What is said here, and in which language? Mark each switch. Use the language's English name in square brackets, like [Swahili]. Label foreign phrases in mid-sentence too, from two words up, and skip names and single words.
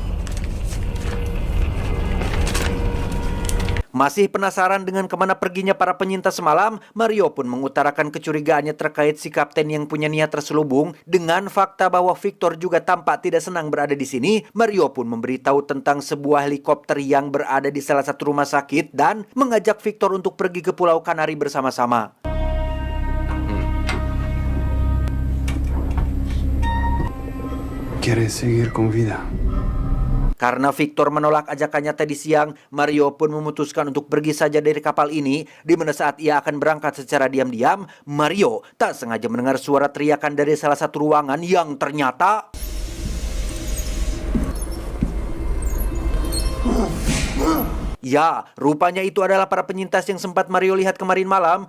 [Indonesian] Masih penasaran dengan kemana perginya para penyintas semalam, Mario pun mengutarakan kecurigaannya terkait si kapten yang punya niat terselubung. Dengan fakta bahwa Victor juga tampak tidak senang berada di sini, Mario pun memberitahu tentang sebuah helikopter yang berada di salah satu rumah sakit dan mengajak Victor untuk pergi ke Pulau Kanari bersama-sama. [Spanish] ¿Quieres seguir con vida? [Indonesian] Karena Victor menolak ajakannya tadi siang, Mario pun memutuskan untuk pergi saja dari kapal ini. Di mana saat ia akan berangkat secara diam-diam, Mario tak sengaja mendengar suara teriakan dari salah satu ruangan yang ternyata... Ya, rupanya itu adalah para penyintas yang sempat Mario lihat kemarin malam.